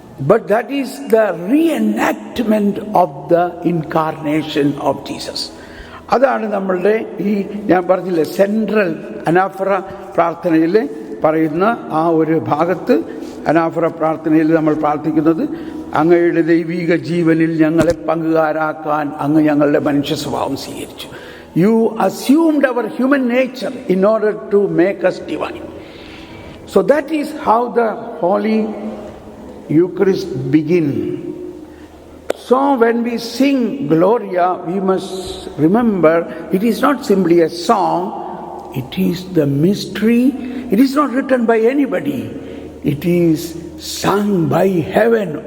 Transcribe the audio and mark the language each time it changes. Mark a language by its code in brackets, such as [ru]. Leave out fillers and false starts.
[en] But that is the reenactment of the incarnation of Jesus. [ml] അതാണ് നമ്മളുടെ ഞാൻ പറഞ്ഞില്ലേ സെൻട്രൽ അനാഫറ പ്രാർത്ഥനയിൽ പറയുന്ന ആ ഒരു ഭാഗത്ത്. അനാഫറ പ്രാർത്ഥനയിൽ നമ്മൾ പ്രാർത്ഥിക്കുന്നത്, അങ്ങയുടെ ദൈവിക ജീവനിൽ ഞങ്ങളെ പങ്കുകാരാക്കാൻ അങ്ങ് ഞങ്ങളുടെ മനുഷ്യ സ്വഭാവം സ്വീകരിച്ചു. [en] You assumed our human nature in order to make us divine. So that is how the Holy Eucharist begin. So when we sing Gloria, we must remember it is not simply a song, it is the mystery. It is not written by anybody. It is sung by heaven.